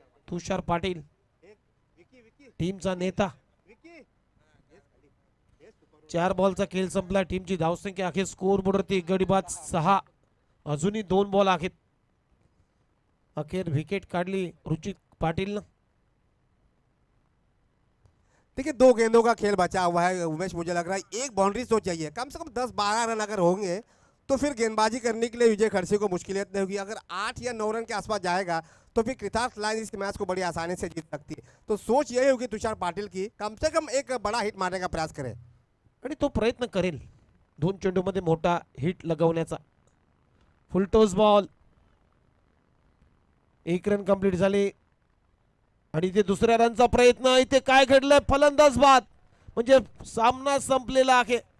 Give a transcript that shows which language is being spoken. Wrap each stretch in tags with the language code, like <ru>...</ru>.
<mr>तुषार पाटील टीमचा नेता. 4 बॉलचा खेळ संपला. टीमची धावसंख्या आहे स्कोर बोर्डवरती गडी बाद 6. अजूनही 2 बॉल आहेत. अखेर विकेट काढली रुचित पाटील.</mr> <hi>देखिए 2 गेंदों का खेल बचा हुआ है उमेश. मुझे लग रहा है एक बाउंड्री तो चाहिए. कम से कम 10-12 रन अगर होंगे तो फिर गेंदबाजी करने के लिए विजय खड़से को मुश्किलियत नहीं होगी. अगर 8 या 9 रन के आसपास जाएगा तो फिर कृतार्थ लाइन इस मैच को बड़ी आसानी से जीत सकती है. तो सोच यही होगी तुषार पाटिल की कम से कम एक बड़ा हिट मारने का प्रयास करें.</hi> <mr>आणि तो प्रयत्न करेल 2 चेंडूमध्ये मोठा hit लगवण्याचा. Full toss ball. 1 run complete झाले आणि इथे दुसऱ्या रनचा प्रयत्न. इथे काय घडलंय फलंदाज बाद. म्हणजे सामना संपलेला आहे.</mr>